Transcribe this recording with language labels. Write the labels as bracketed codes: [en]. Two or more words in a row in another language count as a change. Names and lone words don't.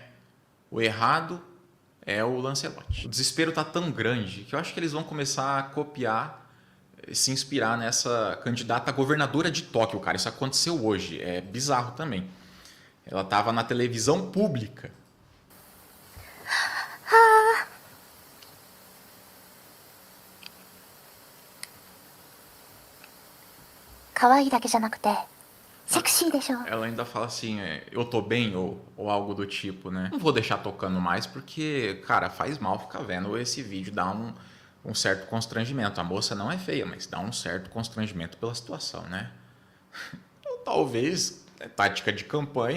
[pt] O errado é o Lancelotti. O desespero tá tão grande que eu acho que eles vão começar a copiar, se inspirar nessa candidata a governadora de Tóquio, cara. Isso aconteceu hoje. É bizarro também. Ela tava na televisão pública. [ja] 可愛いだけじゃなくてセクシーでしょ. [pt] Ela ainda fala assim, eu tô bem ou algo do tipo, né? Não vou deixar tocando mais porque, cara, faz mal ficar vendo esse vídeo, dá um certo constrangimento. A moça não é feia, mas dá um certo constrangimento pela situação, né? Então, talvez é tática de campanha.